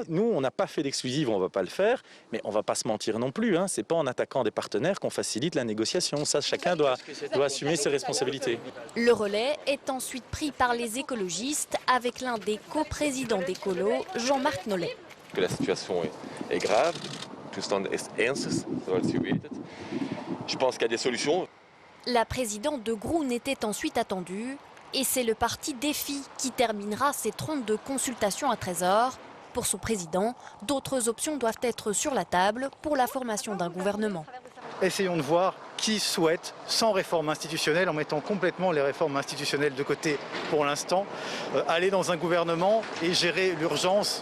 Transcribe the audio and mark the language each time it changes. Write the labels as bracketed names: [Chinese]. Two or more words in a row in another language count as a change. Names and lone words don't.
[French] Nous on n'a pas fait d'exclusive, on ne va pas le faire, mais on ne va pas se mentir non plus. C'est pas en attaquant des partenaires qu'on facilite la négociation. Ça, chacun doit assumer ses responsabilités. Le relais est ensuite pris par les écologistes avec l'un des coprésidents d'Écolo, Jean-Marc Nollet. Que la situation est grave, [Dutch] le stand est ernstig, zoals u weet het. [French] Je pense qu'il y a des solutions. La présidente de Groen était ensuite attendue et c'est le parti Défi qui terminera ses 32 consultations à 13h. Pour son président, d'autres options doivent être sur la table pour la formation d'un gouvernement. Essayons de voir qui souhaite, sans réforme institutionnelle, en mettant complètement les réformes institutionnelles de côté pour l'instant, aller dans un gouvernement et gérer l'urgence.